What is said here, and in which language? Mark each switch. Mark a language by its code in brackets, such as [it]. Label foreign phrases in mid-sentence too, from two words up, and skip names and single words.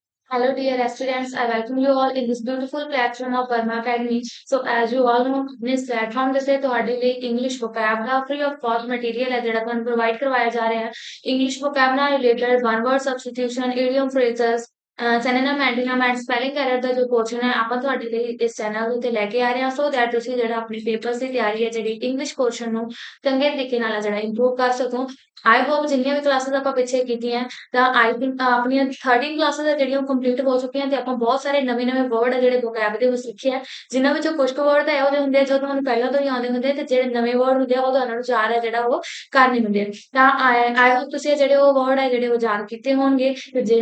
[en] Hello, dear students. I welcome you all in this beautiful platform of Burma Academy. So, as you all know, this platform [pa] ਦੇ ਤੇ ਤੁਹਾਡੇ ਲਈ [en] English vocabulary free of cost material [pa] ਹੈ ਜਿਹੜਾ ਤੁਹਾਨੂੰ ਪ੍ਰੋਵਾਈਡ ਕਰਵਾਇਆ ਜਾ ਰਿਹਾ ਹੈ [en] English vocabulary related one word substitution idiom phrases synonym antonym and spelling error [pa] ਦਾ ਜੋ ਪੋਰਸ਼ਨ ਹੈ ਆਪਾਂ ਤੁਹਾਡੇ ਲਈ ਇਸ ਚੈਨਲ ਉੱਤੇ ਲੈ ਕੇ ਆ ਰਹੇ ਹਾਂ [en] so that [pa] ਤੁਸੀਂ ਜਿਹੜਾ ਆਪਣੇ ਪੇਪਰਸ ਦੀ ਤਿਆਰੀ ਹੈ ਜਿਹੜੀ [en] English portion [pa] ਨੂੰ ਚੰਗੇ ਤਰੀਕੇ ਨਾਲ ਜਿਹੜਾ ਇੰਪਰੂਵ ਕਰ ਸਕੋ [en] I hope [pa] ਜਿੰਨੀਆਂ ਵੀ ਕਲਾਸਿਸ ਆਪਾਂ ਪਿੱਛੇ ਕੀਤੀਆਂ ਤਾਂ [en] I think [pa] ਆਪਣੀਆਂ 13 ਕਲਾਸਿਸ ਆ ਜਿਹੜੀਆਂ ਕੰਪਲੀਟ ਹੋ ਚੁੱਕੀਆਂ ਤੇ ਆਪਾਂ ਬਹੁਤ ਸਾਰੇ ਨਵੇਂ-ਨਵੇਂ ਵਰਡ ਆ ਜਿਹੜੇ vocab ਦੇ ਵਿੱਚ ਸਿੱਖੇ ਆ ਜਿਨ੍ਹਾਂ ਵਿੱਚੋਂ ਕੁਝ ਕੁ ਵਰਡ ਤਾਂ ਇਹੋ ਜਿਹੇ ਹੁੰਦੇ ਆ ਜੋ ਤੁਹਾਨੂੰ ਪਹਿਲਾਂ ਤੋਂ ਹੀ ਆਉਂਦੇ ਹੁੰਦੇ ਤੇ ਜਿਹੜੇ ਨਵੇਂ ਵਰਡ ਹੁੰਦੇ ਆ ਉਹ ਤੁਹਾਨੂੰ ਵਿਚਾਰ ਹੈ ਜਿਹੜਾ ਉਹ ਕਰਨੇ ਹੁੰਦੇ ਆ ਤਾਂ [en] I hope [pa] ਤੁਸੀਂ ਜਿਹੜੇ ਉਹ ਵਰਡ ਹੈ ਜਿਹੜੇ ਉਹ ਯਾਦ ਕੀਤੇ ਹੋਣਗੇ ਤੇ ਜਿਹੜਾ